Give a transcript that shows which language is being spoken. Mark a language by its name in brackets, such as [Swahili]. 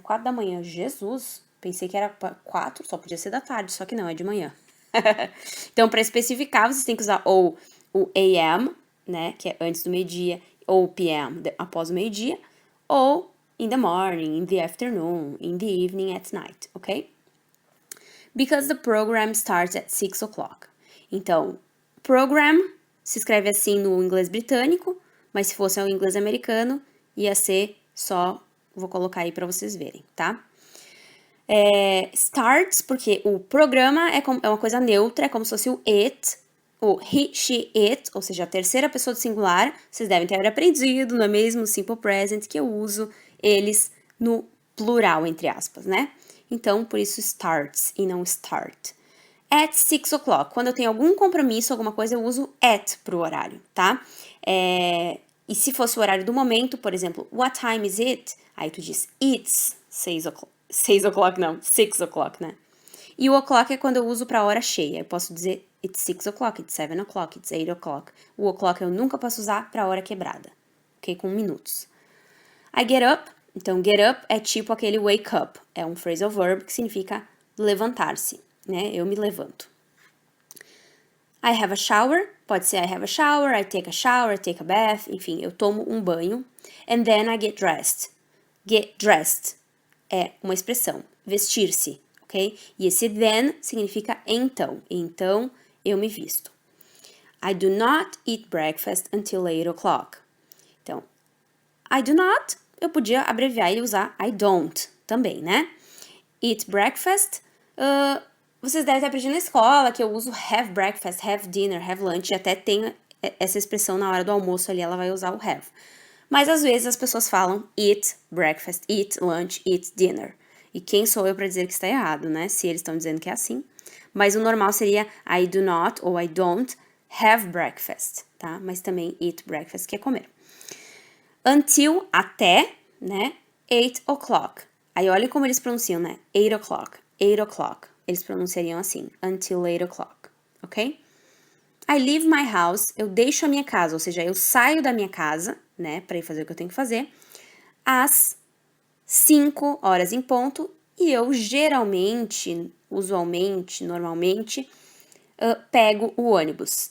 [Portuguese] 4 da manhã, Jesus, pensei que era 4, só podia ser da tarde, só que não, é de manhã. Então, para especificar, vocês têm que usar ou o AM, né, que é antes do meio-dia, ou PM, após o meio-dia, ou [English] in the morning, in the afternoon, in the evening, at night, [Portuguese] ok? [English] Because the program starts at 6 o'clock. [Portuguese] Então, program se escreve assim no inglês britânico, mas se fosse o inglês americano, ia ser só, vou colocar aí para vocês verem, tá? Starts, porque o programa é uma coisa neutra, é como se fosse o it, o he, she, it, ou seja, a terceira pessoa do singular. Vocês devem ter aprendido, não é mesmo? O simple present, que eu uso eles no plural, entre aspas, né? Então, por isso starts e não start. At 6 o'clock. Quando eu tenho algum compromisso, alguma coisa, eu uso at pro horário, tá? E se fosse o horário do momento, por exemplo, [English] what time is it? [Portuguese] Aí tu diz, [English] it's 6 o'clock. 6 o'clock não, 6 o'clock, né? [Portuguese] E o o'clock é quando eu uso pra hora cheia. Eu posso dizer [English] it's 6 o'clock, it's 7 o'clock, it's 8 o'clock. [Portuguese] O o'clock eu nunca posso usar pra hora quebrada, ok? Com minutos. [English] I get up. [Portuguese] Então, get up é tipo aquele wake up. É um phrasal verb que significa levantar-se, né? Eu me levanto. [English] I have a shower. [Portuguese] Pode ser [English] I have a shower, I take a bath. [Portuguese] Enfim, eu tomo um banho. [English] And then I get dressed. [Portuguese] Get dressed é uma expressão, vestir-se, ok? E esse then significa então. Então, eu me visto. [English] I do not eat breakfast until 8 o'clock. [Portuguese] Então, I do not, eu podia abreviar e usar I don't também, né? Eat breakfast, vocês devem ter aprendido na escola que eu uso [English] have breakfast, have dinner, have lunch, [Portuguese] e até tem essa expressão na hora do almoço ali, ela vai usar o have. Mas às vezes as pessoas falam [English] eat breakfast, eat lunch, eat dinner. [Portuguese] E quem sou eu para dizer que está errado, né? Se eles estão dizendo que é assim. Mas o normal seria I do not ou [English] I don't have breakfast, [Portuguese] tá? Mas também eat breakfast, que é comer. Until, até, né? 8 o'clock. Aí olha como eles pronunciam, né? 8 o'clock, 8 o'clock. Eles pronunciariam assim, [English] until 8 o'clock, [Portuguese] ok? [English] I leave my house, [Portuguese] eu deixo a minha casa, ou seja, eu saio da minha casa, né, para ir fazer o que eu tenho que fazer, às 5 horas em ponto, e eu geralmente, usualmente, normalmente, pego o ônibus.